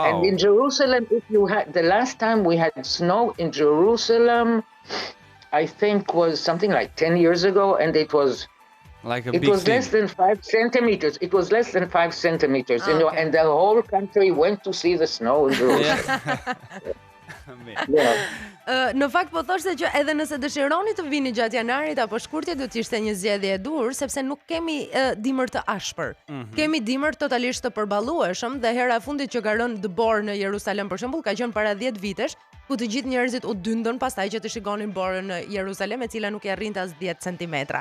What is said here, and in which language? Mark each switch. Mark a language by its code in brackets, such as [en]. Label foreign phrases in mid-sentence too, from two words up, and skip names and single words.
[en] And in Jerusalem, if you had the last time we had snow in Jerusalem, I think was something like 10 years ago, and it was like a it big was thing. less than 5 centimeters. It was less than 5 centimeters, you know, and the whole country went to see the snow in Jerusalem. [sq] Në fakt po thoshte që edhe nëse dëshironi të vini gjatë janarit apo shkurtit, do të ishte një zgjedhje e dur, sepse nuk kemi dimër të ashpër. Kemi dimër totalisht të përballueshëm dhe hera e fundit që ka rënë dëbor në Jerusalem për shembull ka qenë para 10 vitesh, ku të gjithë njerëzit u dyndën pastaj që të shikonin borën në Jerusalem, e cila nuk e arrinte as 10 centimetra.